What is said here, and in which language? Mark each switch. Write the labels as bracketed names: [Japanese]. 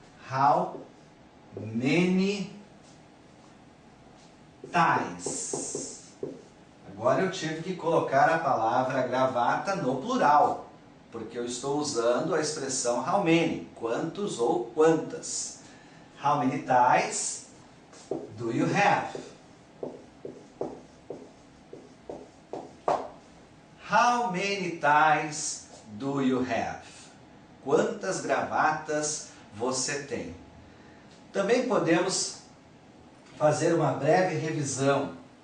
[English] How many ties? [Portuguese] Agora eu tive que colocar a palavra gravata no plural, porque eu estou usando a expressão [English] how many, [Portuguese] quantos ou quantas. [English] How many ties do you have? How many ties do you have? [Portuguese] Quantas gravatas você tem? Também podemos fazer uma breve revisão.